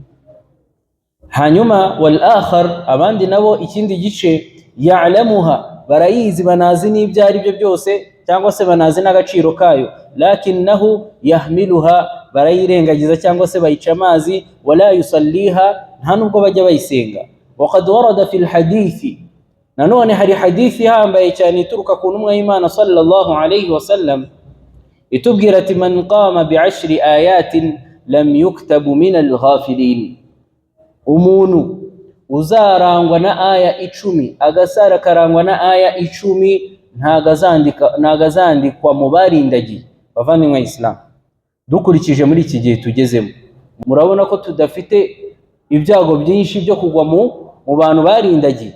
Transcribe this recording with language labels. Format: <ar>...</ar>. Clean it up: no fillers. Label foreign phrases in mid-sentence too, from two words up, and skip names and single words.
<rw>Hanyuma</rw> <ar>والآخر,</ar> <rw>abandi nabo ikindi gice, ya'lamuha, barayizi, banazi n'ibyo ari byo byose, cyangwa se banazi n'agaciro kayo,</rw> <ar>لكنه يحملها,</ar> <rw>barayirengagiza cyangwa se bayica amazi,</rw> <ar>ولا يصليها,</ar> <rw>nta nubwo bajya bayisenga.</rw> <ar>وقد ورد في الحديث,</ar> <rw>nanone hari hadithi hambaye cyane ituruka ku ntumwa y'Imana</rw> <ar>صلى الله عليه وسلم,</ar> <rw>itubwira ati</rw> <ar>من قام بعشر آيات لم يكتب من الغافلين.</ar> <rw>Umuntu uzarangwa na aya 10, agasara karangwa na aya 10, ntagazandikwa mu barindagiye. Bavandimwe Islam, dukurikije muri iki gihe tugezemo, murabona ko tudafite ibyago byinshi byo kugwa mu bantu barindagiye.</rw>